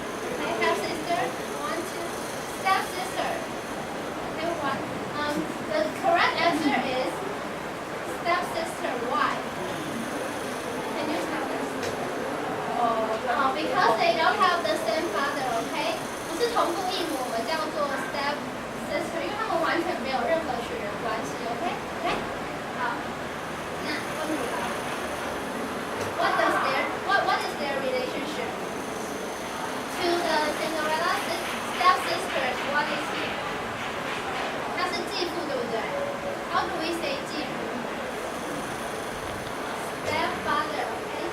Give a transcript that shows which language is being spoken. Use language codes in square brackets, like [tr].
[en] Okay, half-sister. 1, 2. Stepsister. Okay, 1. The correct answer is stepsister. Why? Can you tell us? Because they don't have the same father, okay? [zh] 不是同父异母，我们叫做 stepsister， 因为他们完全没有任何血缘关系 ，OK？ OK？好，那问你了 [en] ，what is their relationship? To the Cinderella stepsisters, what is he? [zh] 他是继父，对不对 ？ [en] How do we say [zh] 继父 ？ [en] Stepfather, okay?